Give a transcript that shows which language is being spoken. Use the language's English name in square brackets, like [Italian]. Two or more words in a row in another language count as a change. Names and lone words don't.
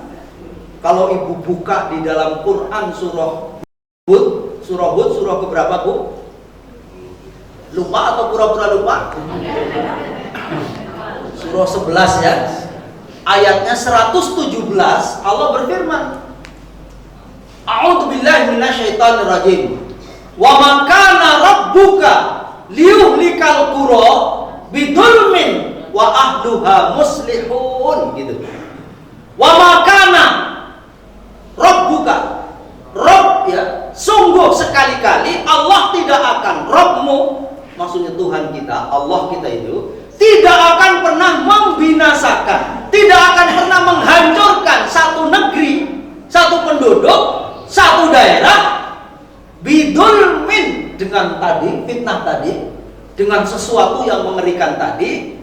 [Indonesian] Kalau ibu buka di dalam Quran surah Hud, surah keberapa Bu? Lupa atau pura-pura lupa? Surah 11 ya. Ayatnya 117, Allah berfirman, [Arabic] أعوذ بالله من الشيطان الرجيم. وما كان ربك ليهلك القرى بظلم وأهلها مصلحون, gitu. وما كان ربك, [Indonesian] Rabb ya, sungguh sekali-kali Allah tidak akan, Rabbmu maksudnya Tuhan kita, Allah kita itu tidak akan pernah membinasakan, tidak akan pernah menghancurkan satu negeri, satu penduduk, satu daerah bidulmin, dengan tadi fitnah tadi, dengan sesuatu yang mengerikan tadi.